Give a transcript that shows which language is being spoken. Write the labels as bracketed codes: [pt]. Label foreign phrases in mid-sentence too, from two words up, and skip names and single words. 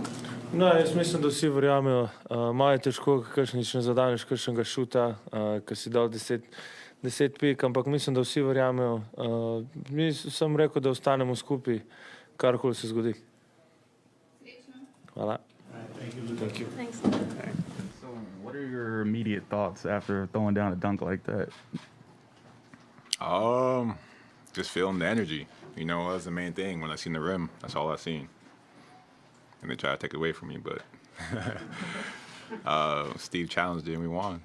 [sl] No, jaz mislim, da vsi verjamejo. Malo je težko, kakšnič ne zadaneš kakšnega šuta, ki si dal 10 pik, ampak mislim, da vsi verjamejo. Mi sem rekel, da ostanemo skupaj, karkoli se zgodi. Hvala. [en] Thank you. Thanks. So, what are your immediate thoughts after throwing down a dunk like that? Just feeling the energy. That's the main thing. When I seen the rim, that's all I seen. And they try to take it away from me, but Steve challenged it and we won.